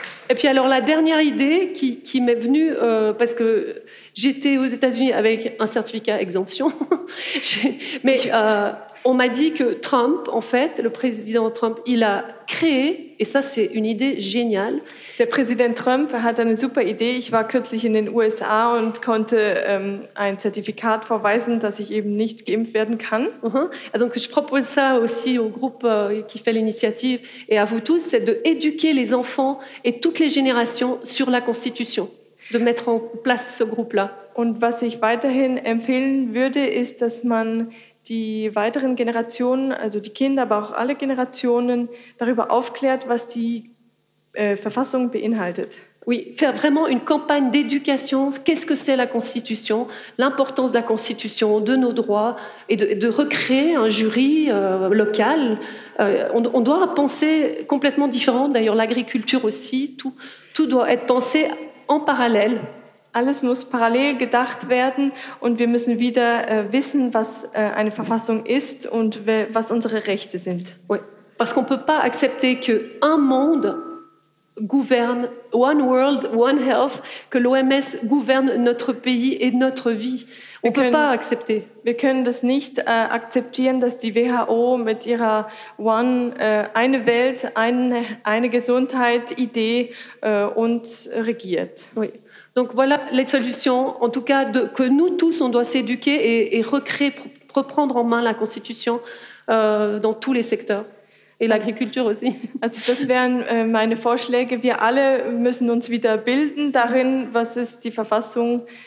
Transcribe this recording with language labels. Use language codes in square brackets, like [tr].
[fr] Et puis alors la dernière idée qui m'est venue, parce que j'étais aux États-Unis avec un certificat exemption, mais on m'a dit que Trump, en fait, le président Trump, il a créé, et ça c'est une idée géniale. Le président Trump a une super idée. Je suis [de] kürzlich in den USA [fr] et je pouvais un certificat [de] vorweisen, dass ich eben nicht geimpft werden kann. [fr] Donc je propose ça aussi au groupe qui fait l'initiative et à vous tous, c'est d'éduquer les enfants et toutes les générations sur la Constitution, de mettre en place ce groupe-là. Et ce que je [de] weiterhin empfehlen würde, [fr] c'est [de] dass man die weiteren Generationen, also die Kinder, aber auch alle Generationen, darüber aufklärt, was die Verfassung beinhaltet. [fr] Oui, faire vraiment une campagne d'éducation. Qu'est-ce que c'est la Constitution? L'importance de la Constitution, de nos droits et de recréer un jury local. On doit penser complètement différent. D'ailleurs, l'agriculture aussi. Tout doit être pensé en parallèle. [de] Alles muss parallel gedacht werden und wir müssen wieder wissen, was eine Verfassung ist und was unsere Rechte sind. [fr] Oui. Parce qu'on peut pas accepter que un monde gouverne, [en] one world, one health, [fr] que l'OMS gouverne notre pays et notre vie. On peut pas accepter. [de] Wir können das nicht akzeptieren, dass die WHO mit ihrer One, eine Welt, eine Gesundheit, Idee uns regiert. [fr] Oui. Donc voilà les solutions, en tout cas, que nous tous, on doit s'éduquer et recréer, reprendre en main la Constitution dans tous les secteurs. Et l'agriculture aussi. [de] Also, das wären meine Vorschläge. Wir alle müssen uns wieder bilden darin, was ist die Verfassung.